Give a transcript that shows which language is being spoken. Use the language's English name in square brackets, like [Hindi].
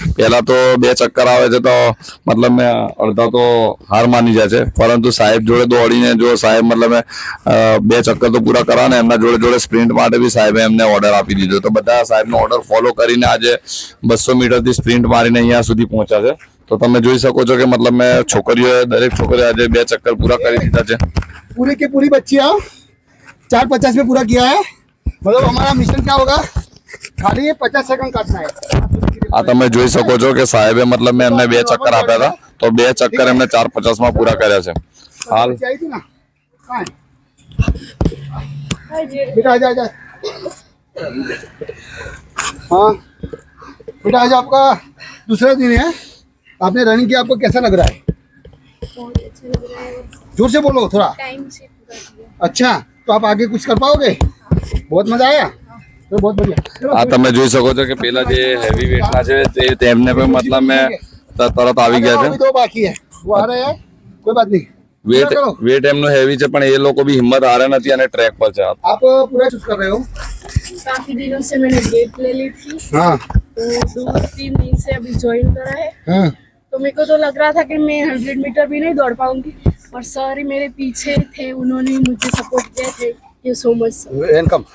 [Gujarati] પહેલા તો 2 ચક્કર આવે છે તો મતલબ અડધા તો હાર માની જાય છે, પરંતુ સાહેબ જોડે દોડીને જો સાહેબ મતલબ 2 ચક્કર તો પૂરા કરવા ને એમના જોડે જોડે સ્પ્રિન્ટ માટે બી સાહેબે એમને ઓર્ડર આપી દીધો. તો બધા સાહેબનો ઓર્ડર ફોલો કરીને આજે 200 મીટરથી સ્પ્રિન્ટ મારીને અહીંયા સુધી પહોંચ્યા છે. તો તમે જોઈ શકો છો કે મતલબ દરેક છોકરીઓ આજે 2 ચક્કર પૂરા કરી દીધા છે. [Hindi] पूरी की पूरी बच्चियाँ 4:50 में पूरा किया है. मतलब हमारा मिशन क्या होगा, खाली ये 50 सेकंड काटना है. [Gujarati] આ તમે જોઈ શકો છો કે સાહેબે મતલબ એમને 2 ચક્કર આપ્યા હતા, તો 2 ચક્કર એમને 4:50 માં પૂરા કર્યા છે. હાલ [Hindi] बच्ची आई थी ना, कहाँ है? बेटा आजा आजा. हाँ बेटा आज आपका दूसरा दिन है, आपने रनिंग किया, आपको कैसा लग रहा है? बहुत अच्छा लग रहा है. जोर से बोलो थोड़ा. टाइम से पूरा किया. अच्छा तो आप आगे कुछ कर पाओगे? बहुत मजा आया. तो बहुत बढ़िया. [Gujarati] આ તમે જોઈ શકો છો કે પેલા જે હેવી વેટના છે તેમને પણ મતલબ તરત આવી ગયા [Hindi] अभी [Gujarati] છે. [Hindi] 2 बाकी है, वो आ रहे हैं, कोई बात नहीं. [Gujarati] વેટ એમનું હેવી છે પણ એ લોકો બી હિંમત હારે નથી અને ટ્રેક પર છે. [Hindi] आप पूरा चूज कर रहे हो? काफी दिनों से मैंने डेट ले ली थी, हाँ. तो 2-3 दिन से अभी ज्वाइन करा है. हाँ. तो मेरे को तो लग रहा था कि मैं 100 मीटर भी नहीं दौड़ पाऊंगी, और सर ही मेरे पीछे थे, उन्होंने मुझे सपोर्ट किया. [English] थे you so much sir. Welcome.